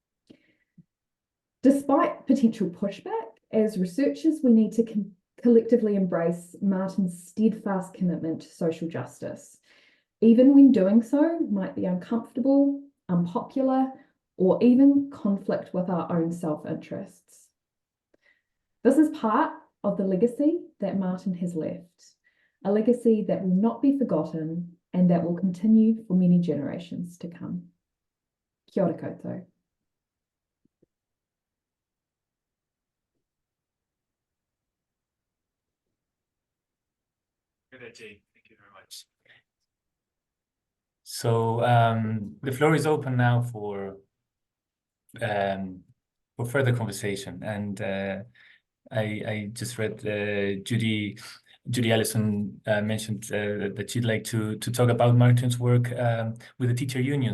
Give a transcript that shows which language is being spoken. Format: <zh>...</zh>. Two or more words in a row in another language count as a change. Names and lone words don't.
<en>Despite potential pushback, as researchers, we need to collectively embrace Martin's steadfast commitment to social justice, even when doing so might be uncomfortable, unpopular, or even conflict with our own self-interests. This is part of the legacy that Martin has left, a legacy that will not be forgotten and that will continue for many generations to come.</en> <mi>Kia ora koutou.</mi> <en>Thank you very much. So the floor is open now for further conversation, and I just read Judy Ellison mentioned that she'd like to talk about Martin's work with the teacher union.</en>